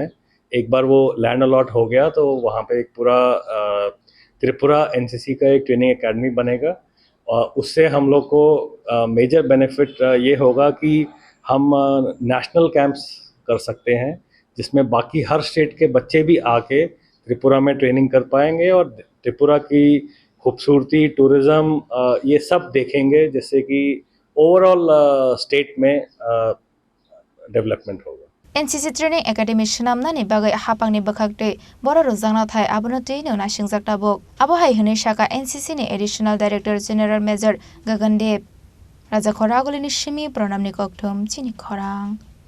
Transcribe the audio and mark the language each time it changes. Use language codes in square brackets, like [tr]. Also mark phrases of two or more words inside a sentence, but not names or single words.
[hi] एक बार वो लैंड अलॉट हो गया तो वहाँ पे एक पूरा त्रिपुरा एनसीसी का एक [en] training academy [hi] बनेगा और उससे हम लोग को [en] major benefit [hi] ये होगा कि हम [en] national camps [hi] कर सकते हैं जिसमें बाकी हर स्टेट के बच्चे भी आके त्रिपुरा में ट्रेनिंग कर पाएंगे और त्रिपुरा की खूबसूरती, टूरिज़्म ये सब देखेंगे जिससे कि [en] overall state [hi] में डेवलपमेंट होगा। [trp] NCC Training Academy Shinamnani bagai hapangni bakhakte boro rozangna thai abono teino na singjaktabok abo hai hene shaka NCC ni [en] Additional Director General [trp] Major Gagan Dev Raja Khoragolini Shimi Pranamni Kokthom Chini Khorang